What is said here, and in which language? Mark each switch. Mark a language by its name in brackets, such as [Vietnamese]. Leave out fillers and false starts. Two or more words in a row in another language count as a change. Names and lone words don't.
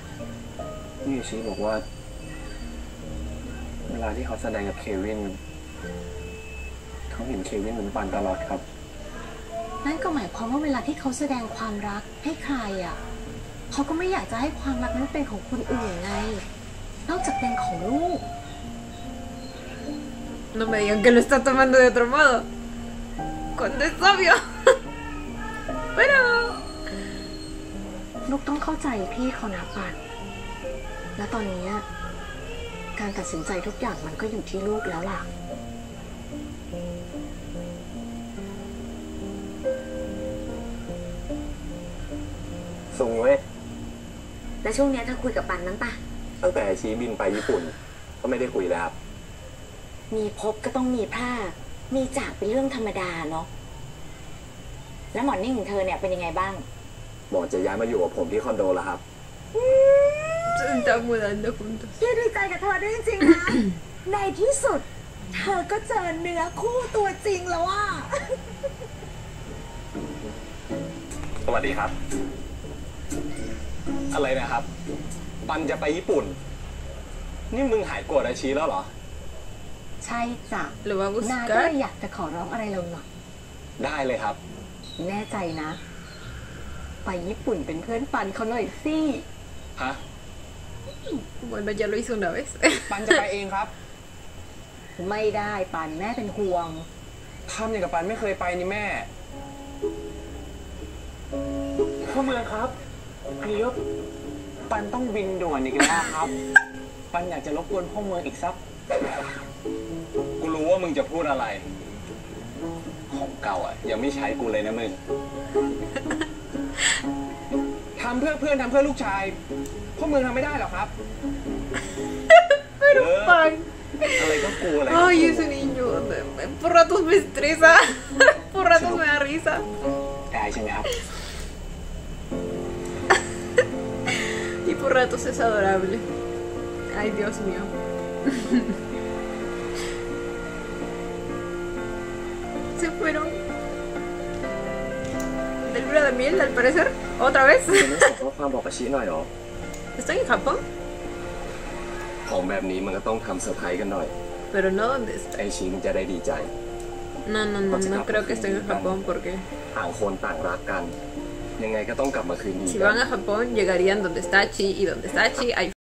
[Thai] นี่ชีบอกว่าเวลาที่เขาแสดงกับเควินเขาเห็นเควินเหมือนปันตลอดครับ นั่นก็หมายความว่าเวลาที่เขาแสดงความรักให้ใครอะเขาก็ไม่อยากจะให้ความรักนั้นเป็นของคนอื่นไง นอกจากเป็นของลูก [Spanish] No me digan que lo está tomando de otro modo. Cuando es obvio. Pero [Thai] ลูกต้องเข้าใจพี่เขานะปันและตอนนี้การตัดสินใจทุกอย่างมันก็อยู่ที่ลูกแล้วล่ะ สูงเว้ย แล้วช่วงนี้เธอคุยกับปันนั้นปะ ตั้งแต่ชีบินไปญี่ปุ่นก็ไม่ได้คุยแล้วครับ มีพบก็ต้องมีพลาดมีจากเป็นเรื่องธรรมดาเนาะแล้วหมอนิ่งของเธอเนี่ยเป็นยังไงบ้าง หมอจะย้ายมาอยู่กับผมที่คอนโดแล้วครับ [Spanish] se están mudando juntos. [Thai] พี่ดีใจกับเธอด้วยจริงๆนะ ในที่สุด เธอก็เจอเนื้อคู่ตัวจริงแล้วอ่ะ สวัสดีครับ อะไรนะครับ ปันจะไปญี่ปุ่น นี่มึงหายโกรธอาชีแล้วเหรอ ใช่จ้ะ [Spanish] Lo va a [Thai] นาก็เลย [Spanish] buscar. [Thai] อยากจะขอร้องอะไรเราหน่อย ได้เลยครับ แน่ใจนะ ไปญี่ปุ่นเป็นเพื่อนปันเขาหน่อยสิ ฮะ [Spanish] Bueno, ya lo hizo una vez. [Thai] ปันจะไปเองครับ ไม่ได้ปันแม่เป็นห่วง ทำอย่างกับปันไม่เคยไปนี่แม่พ่อเมืองครับเดี๋ยวปันต้องบินด่วนอีกแล้วครับ ปันอยากจะรบกวนพ่อเมืองอีกสัก กูรู้ว่ามึงจะพูดอะไร ของเก่าอ่ะ ยังไม่ใช้กูเลยนะมึง ทำเพื่อเพื่อนทำเพื่อลูกชายพ่อเมืองทำไม่ได้หรอครับ [Spanish] Pero pan. [Thai] อะไรก็กูอะไรก็ [Spanish] Ay, [Thai] กู [Spanish] ese niño. Por ratos me estresa. Por ratos me da risa. [Thai] ได้ใช่ไหมครับ [Spanish] Y por ratos es adorable. Ay, Dios mío. Se fueron del luna de miel, al parecer. ¿Otra vez? [Thai] ไม่ส่งข้อความบอกอาชีหน่อยหรอ [Spanish] ¿Estoy en Japón? [Thai] ของแบบนี้มันก็ต้องทำเซอร์ไพรส์กันหน่อย [Spanish] Pero no dónde está. [Thai] ไอชีมันจะได้ดีใจ [Spanish] No, no, no, no creo que esté en Japón porque [Thai] ต่างคนต่างรักกัน ยังไงก็ต้องกลับมาคืนดี [Spanish] si [Thai] กั [Spanish] van a Japón llegarían donde está Chi y donde está Chi hay